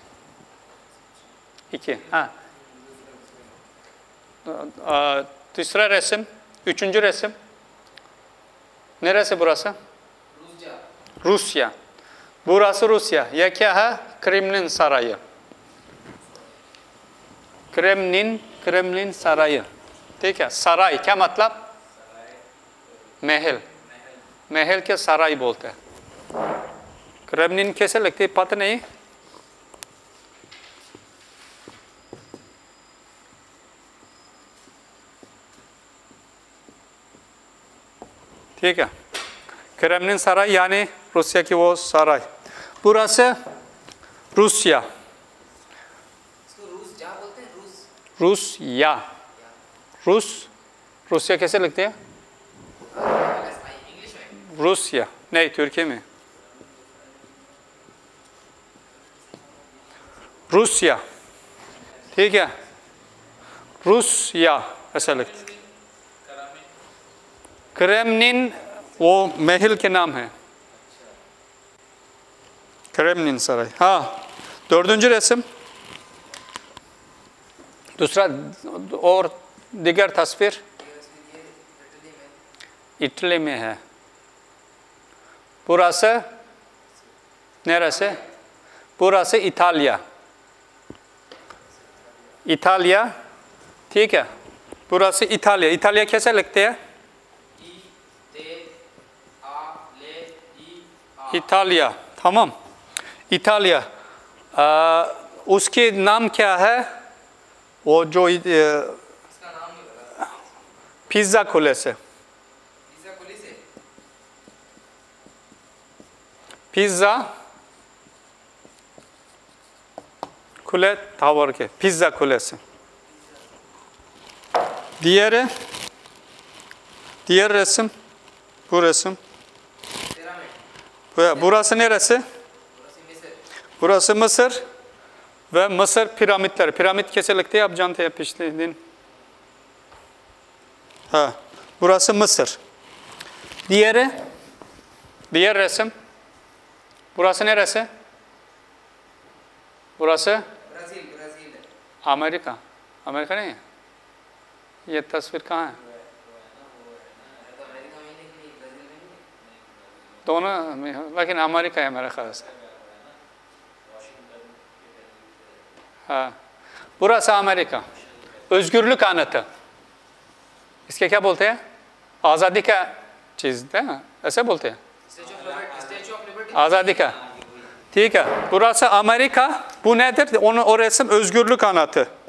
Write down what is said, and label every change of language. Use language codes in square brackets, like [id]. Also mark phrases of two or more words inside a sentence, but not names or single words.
[tr] 2. Ha. तीसरा resim. Üçüncü resim. Neresi burası? Rusya. Burası Rusya. Ya [hi] क्या है? [tr] Kremlin Sarayı. Kremlin Sarayı. [hi] ठीक है. सराय क्या मतलब? महल. महल के सराय बोलते हैं. क्रेमलिन कैसे लगती है पता नहीं. ठीक है. क्रेमलिन सराय यानी रूसिया की वो सराय. [tr] burası Rusya. Rusya. [hi] Rusya कैसे लगती है? Rusya. नहीं, तुर्की में. रूसिया. ठीक है. रूसिया ऐसा लगता है. क्रेमलिन वो महल के नाम है. [tr] Kremlin Saray. Ha. Dördüncü resim. [hi] दूसरा और दिगर तस्वीर इटली में है. [tr] Burası neresi? Burası İtalya. İtalya. [hi] ठीक है. [tr] Burası İtalya. İtalya [hi] कैसे लगते हैं? [tr] İtalya. tamam. [hi] इटालिया. उसके नाम क्या है? वो जो पिज़्ज़ा कुलेसे. [tr] पिज़्ज़ा kule tavır ki. Pizza kulesi. Diğer resim. Bu resim. Burası neresi? Burası Mısır ve Mısır piramitleri. [hi] Piramit कैसे लगते हैं आप जानते हैं पिछले दिन? [tr] Ha, burası Mısır. Diğer resim. Burası neresi? Burası? Brazil. Amerika. [hi] Amerika नहीं है? ये तस्वीर कहाँ है? दोनों में, लेकिन अमेरिका है मेरे ख्याल से. हाँ, [tr] burası Amerika. özgürlük anıtı. [hi] इसके क्या बोलते हैं? आज़ादी का चीज़ है ना, ऐसे बोलते हैं. आज़ादी का. ठीक है. [tr] Burası Amerika. Bu nedir? O resim özgürlük anıtı.